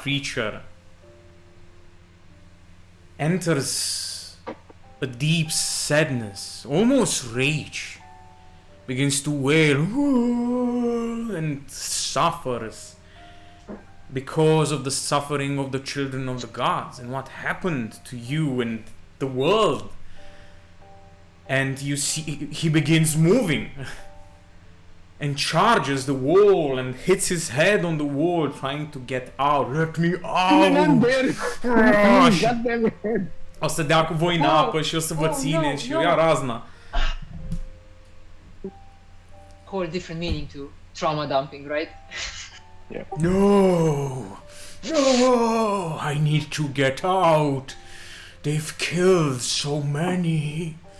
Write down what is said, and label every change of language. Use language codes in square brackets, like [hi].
[en] creature enters a deep sadness, almost rage, begins to wail and suffers because of the suffering of the children of the gods and what happened to you and the world. And you see he begins moving and charges the wall and hits his head on the wall trying to get out. Let me out! God damn it. [ro] O să dea cu voi în apă și o să vă ține și ia razna. [en] Whole different meaning to trauma dumping, right? No! No! I need to get out! They've killed so many!